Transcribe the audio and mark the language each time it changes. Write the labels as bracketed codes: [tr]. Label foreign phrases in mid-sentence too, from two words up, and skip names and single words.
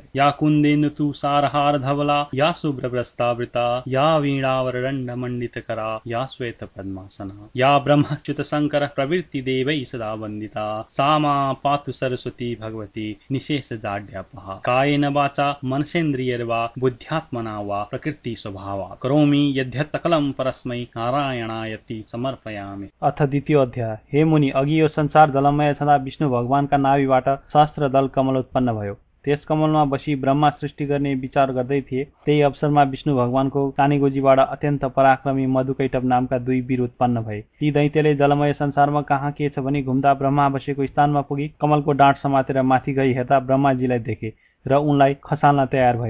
[sa] या कुन्देन्दु तुषारहारधवला या शुभ्रवस्त्रावृता या वीणावरदण्डमण्डितकरा या श्वेतपद्मासना या ब्रह्मच्युतशङ्कर प्रवृत्ति देवैः सदा वन्दिता सा मा पातु सरस्वती भगवती निशेषजाड्यापहा। कायेन वाचा मनसेन्द्रियैर्वा बुद्ध्यात्मना वा प्रकृति स्वभावात् करोमि यद्यत् सकलं परस्मै नारायणायति समर्पयामि। अथ द्वितीय अध्याय। [ne] हे मुनि, अघि यो संसार जलमय छँदा विष्णु भगवानका नाभिबाट सहस्त्र दल कमल उत्पन्न भयो। त्यस कमलमा बसी ब्रह्मा सृष्टि गर्ने विचार गर्दै थिए। त्यही अवसरमा विष्णु भगवानको कानीगोजीबाट अत्यन्त पराक्रमी मधुकैटभ नामका दुई वीर उत्पन्न भए। ती दैत्यले जलमय संसारमा कहाँ के छ भनी घुम्दा ब्रह्मा बसेको स्थानमा पुगी कमलको डाँठ समातेर माथि गई हेर्दा ब्रह्माजीलाई देखे र उनलाई खसाल्न तयार भए।